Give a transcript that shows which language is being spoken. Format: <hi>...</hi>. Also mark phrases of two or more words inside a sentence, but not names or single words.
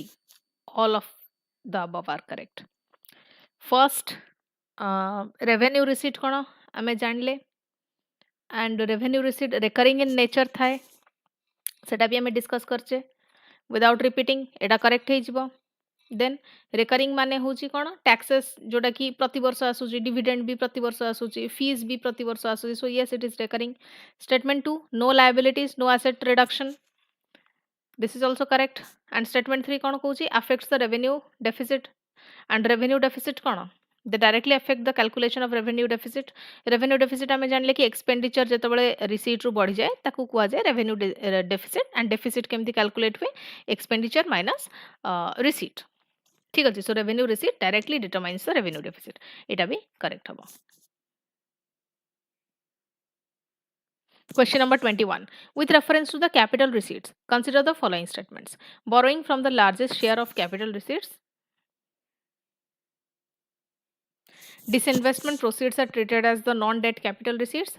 <en>All of the above are correct. First, revenue receipt</en> <or>କ'ଣ ଆମେ ଜାଣିଲେ,</or> <en>and revenue receipt recurring in nature</en> <or>ଥାଏ, ସେଟା ବି ଆମେ discuss କରିଛେ.</or> <en>Without repeating</en> <or>ଏଟା correct ହେଇଯିବ.</or> <en>Then recurring</en> <or>ମାନେ ହେଉଛି କ'ଣ, taxes ଯୋଉଟା କି ପ୍ରତିବର୍ଷ ଆସୁଛି, dividend ବି ପ୍ରତିବର୍ଷ ଆସୁଛି, fees ବି ପ୍ରତିବର୍ଷ ଆସୁଛି.</or> <en>So yes, it is recurring. Statement 2, no liabilities, no asset reduction. This is also correct. And statement 3</en> <or>କ'ଣ କହୁଛି,</or> <en>affects the revenue deficit. And revenue deficit କ'ଣ, they directly affect the calculation of revenue deficit. Revenue deficit</en> <or>ଆମେ ଜାଣିଲେ କି expenditure ଯେତେବେଳେ receipt ରୁ ବଢିଯାଏ ତାକୁ କୁହାଯାଏ</or> <en>revenue deficit. And deficit କେମିତି calculate ହୁଏ, expenditure minus receipt.</en> <or>ঠিক ଅଛି.</or> <en>So revenue receipt directly determines the revenue deficit.</en> <or>ଏଟା ବି correct ହବ.</or> <en>Question number 21. With reference to the capital receipts, consider the following statements. Borrowing from the largest share of capital receipts. Disinvestment proceeds are treated as the non-debt capital receipts.</en>